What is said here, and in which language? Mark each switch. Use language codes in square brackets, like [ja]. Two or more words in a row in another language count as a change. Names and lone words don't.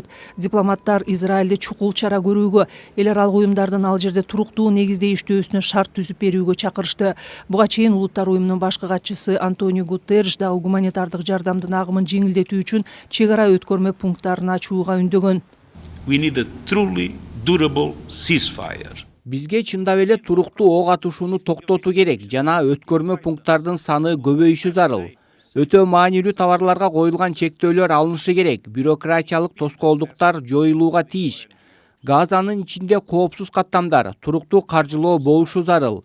[ky] Дипломаттар Израилде чукул чара көрүүгө, эл аралык уюмдардын ал жерде туруктуу негизде иштөөсүнө шарт түзүп берүүгө чакырышты. Буга чейин Улуттар уюмунун башкы катчысы Антонио Гутерриш дагы гуманитардык жардамдын агымын жеңилдетүү үчүн чек ара өткөрмө пункттарын ачууга үндөгөн. [en] We need a truly durable ceasefire. [ky] Бизге чындап эле туруктуу ок атышууну токтотуу керек жана өткөрмө пункттардын саны көбөйүшү зарыл. Өтө маанилүү товарларга коюлган чектөөлөр алынышы керек. Бюрократиялык тоскоолдуктар жоюлууга тийиш. Газанын ичинде коопсуз каттамдар, туруктуу каржылоо болушу зарыл.